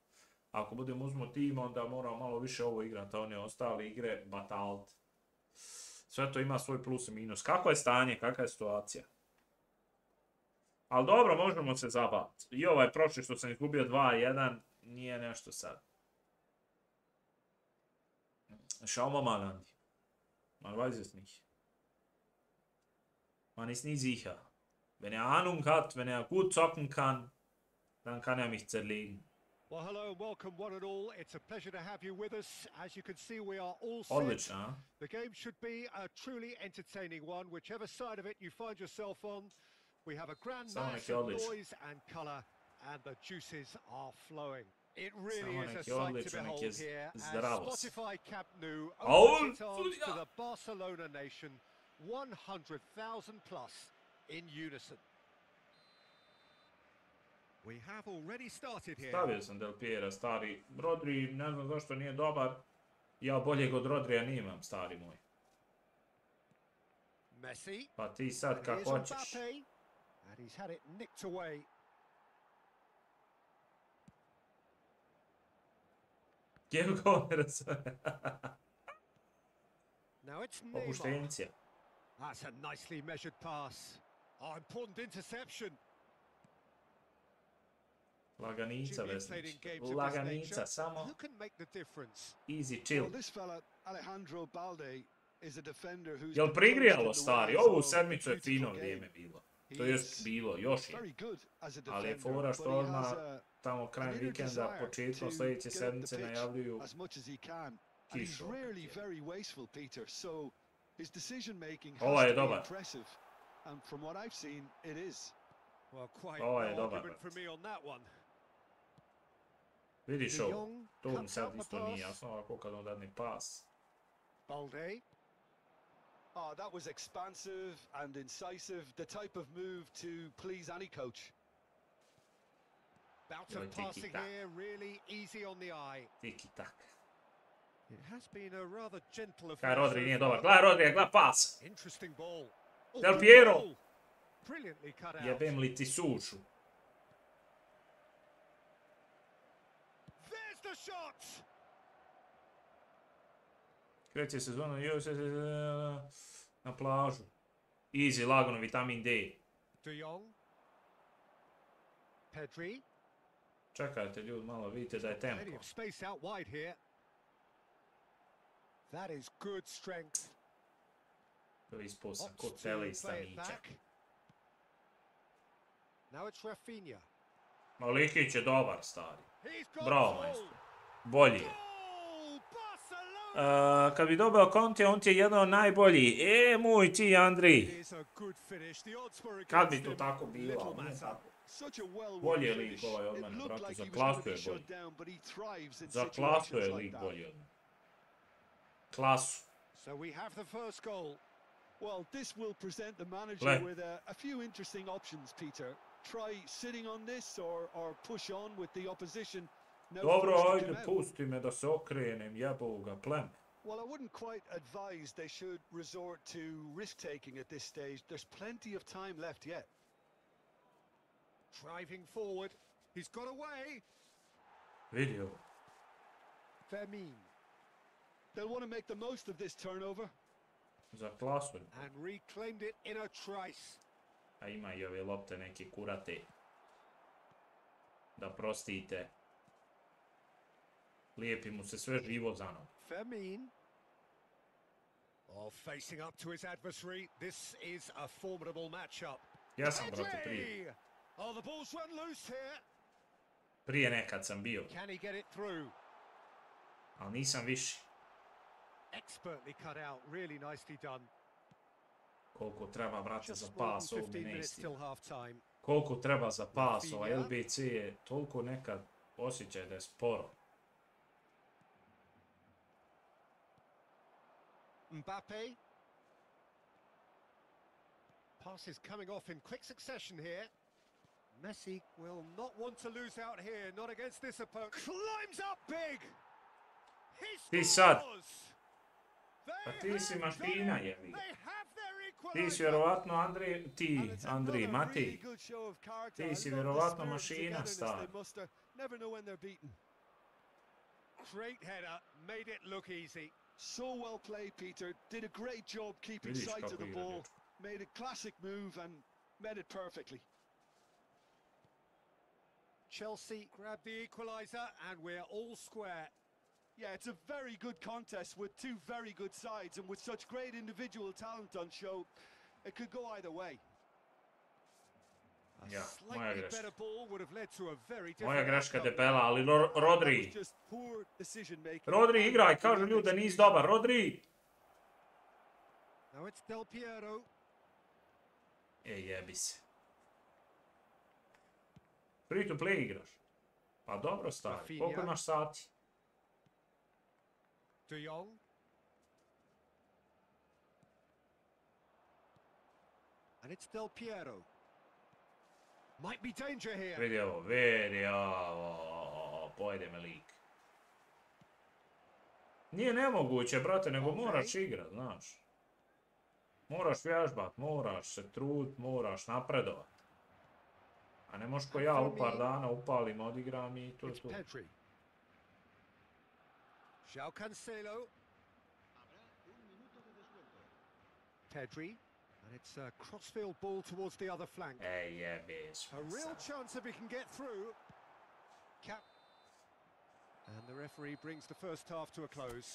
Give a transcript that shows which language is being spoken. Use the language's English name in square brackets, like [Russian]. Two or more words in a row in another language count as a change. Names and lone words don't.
[Bosnian] Ako budemo uzmo tim, onda moramo malo više ovo igrati, a one ostale igre batalt. Sve to ima svoj plus i minus. Kako je stanje, kakva je situacija? Ali dobro, možemo se zabaviti. I ovaj prošli što sam izgubio 2-1, nije nešto sad. [German] Schau mal mal an. Man weiß es nicht. Man ist nie sicher. Wenn er Ahnung hat, wenn er gut zocken kann, dann kann er mich zerlegen. [English] Well, hello and welcome one and all. It's a pleasure to have you with us. As you can see, we are all set. [Bosnian] Odlično, a? [English] The game should be a truly entertaining one, whichever side of it you find yourself on. We have a grand mass of noise and colour, and the juices are flowing. It really is a sight to behold here as Spotify Camp Nou opens its arms to the Barcelona nation, 100,000 plus in unison. We have already started here. [Bosnian] Stavio sam Del Piera, stari. Rodri, ne znam zašto nije dobar. Ja boljeg od Rodrija nimam, stari moj. Messi. Pa ti sad kako hoćeš. [English] And he's had it nicked away. [Bosnian] Gdje go [English] Now it's Neymar. [Bosnian] Opuštencija. [English] That's a nicely measured pass. Oh, important interception. [Bosnian] Laganica, vesnić. Laganica, samo. [English] Who can make the difference? Easy chill. Well, this fella, Alejandro Balde, is a defender who's... [Bosnian] Jel prigrijalo, stari? Ovu sedmicu je fino vrijeme bilo. To je bilo, još je. Ali je fora što odmah tamo krajem vikenda, početkom sljedeće sedmice najavljuju kišu. Ovo je dobar. Ovo je dobar. Vidiš ovo, to mi sad isto nije jasno, ovako kad on dadne pas. Balde. [English] Oh, that was expansive and incisive, the type of move to please any coach. Bout of passing here, really easy on the eye. Tiki-tak. It has been a rather gentle affair. [Bosnian] Rodri nije dobar. Gledaj Rodri, gledaj pas. [English] Interesting ball. Del Piero. Brilliantly cut out. [Bosnian] Jebem li ti sušu. [English] There's the shot. [Bosnian] Kreće sezona na plažu. Easy, lagano, vitamin D. De Jong. Pedri. Čekajte ljudi, malo vidite da je tempo. [English] Space out wide here. That is good strength. [Bosnian] To je ispao sam kod tele i stanića. [English] Now it's Rafinha. [Bosnian] Malikić je dobar, stari. Bravo, majstor. Bolji je. Kad bi dobio Conte, on ti je jedan od najboljih. Moj ti, Andri. Kad bi to tako bilo? Nije tako. Bolji je lig ovaj od mene, brate. Za klasu je bolji. Za klasu je lig bolji od mene. Klasu. [English] So we have the first goal. Well, this will present the manager with a few interesting options, Peter. Try sitting on this or push on with the opposition. [Bosnian] Dobro, ajde, pusti me da se okrenem, jebo ga pleme. [English] Well, I wouldn't quite advise they should resort to risk-taking at this stage. There's plenty of time left yet. Driving forward. He's got away. Video. Fermin. They'll want to make the most of this turnover. [Bosnian] Za klasu. [English] And reclaimed it in a trice. [Bosnian] A ima i ove lopte neki kurate. Da prostite. Lijepi mu se sve živo za nogu. [English] Fermin. Oh, facing up to his adversary. This is a formidable matchup. [Bosnian] Ja sam, brate, prije. [English] Oh, the ball's run loose here. [Bosnian] Prije nekad sam bio. [English] Can he get it through? [Bosnian] Ali nisam više. [English] Expertly cut out, really nicely done. [Bosnian] Koliko treba, brate, za pas ovdje ne isti. Koliko treba za pas, ovaj LBC je toliko nekad osjećaj da je sporo. [English] Mbappe. Pass is coming off in quick succession here. Messi will not want to lose out here, not against this opponent. Climbs up big. [Bosnian] Ti sad. Pa ti si mašina, jebi. Ti si vjerovatno Andri, Mati. Ti si vjerovatno mašina, star. [English] Great header, made it look easy. So well played, Peter. Did a great job keeping sight of the ball. Made a classic move and met it perfectly. Chelsea grabbed the equaliser and we're all square. Yeah, it's a very good contest with two very good sides, and with such great individual talent on show, it could go either way. [Bosnian] Ja, moja greška. Moja Moja greška debela, ali Rodri. Rodri, igraj, kažu ljudi da nisi dobar. Rodri! Jebi se. [English] Free to play [Bosnian] igraš. Pa dobro, stari. Koliko imaš sati? [English] De Jong. And it's Del Piero. Might be danger here. [Bosnian] Vidi ovo. Pojede me lik. Nije nemoguće, brate, nego moraš igrat, znaš. Moraš vježbat, moraš se trud, moraš napredovat. A ne možeš ko ja u par dana upalim, odigram i to je to. [English] João Cancelo. Pedri. And it's a crossfield ball towards the other flank. A real chance if he can get through. And the referee brings the first half to a close.